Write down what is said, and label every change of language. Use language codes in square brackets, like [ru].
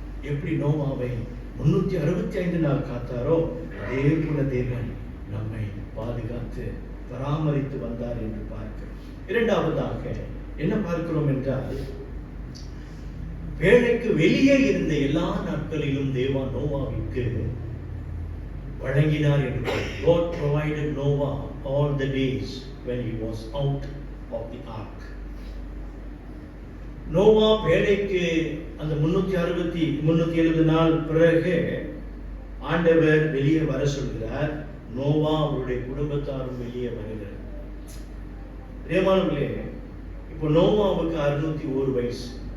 [ta] எப்படி நோவாவை 365 நாள் காத்தாரோ அதே போல தேவன் நம்மை பாதுகாத்து பராமரித்து வந்தார் என்று பார்க்கிறோம். இரண்டாவதாக என்ன பார்க்கிறோம் என்றால், பேழைக்கு வெளியே இருந்த எல்லா நாட்களிலும் தேவன் நோவாவிற்கு வழங்கினார் என்று. [en] God provided Noah all the days when he was out of the ark. [ta] Noah பேழைக்கு அந்த 370 நாள் பிறகு ஆண்டவர் வெளியே வர சொல்கிறார். நோவா அவருடைய குடும்பத்தாரும் வெளியே வருகிறார். பிரியமானவர்களே, இப்போ நோவாவுக்கு 601 வயசு.